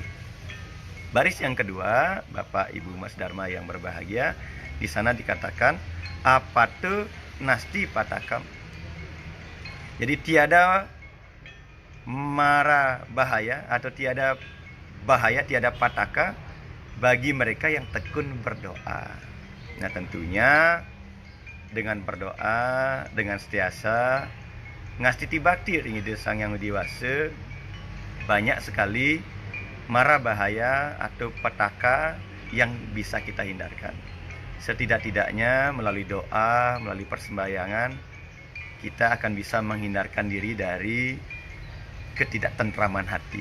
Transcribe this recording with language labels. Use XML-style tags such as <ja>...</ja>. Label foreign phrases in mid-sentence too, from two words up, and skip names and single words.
<id>Baris yang kedua, Bapak Ibu Mas Dharma yang berbahagia, di sana dikatakan</id> <sa>apatu nasti patakam.</sa> <id>Jadi tiada mara bahaya atau tiada bahaya, tiada pataka bagi mereka yang tekun berdoa. Nah, tentunya dengan berdoa, dengan setiasa</id> <ban>ngastiti bakti ringide</ban> <id>Sang Yang Widiwasa, banyak sekali mara bahaya atau petaka yang bisa kita hindarkan. Setidak-tidaknya melalui doa, melalui persembahyangan, kita akan bisa menghindarkan diri dari ketidaktentraman hati.</id>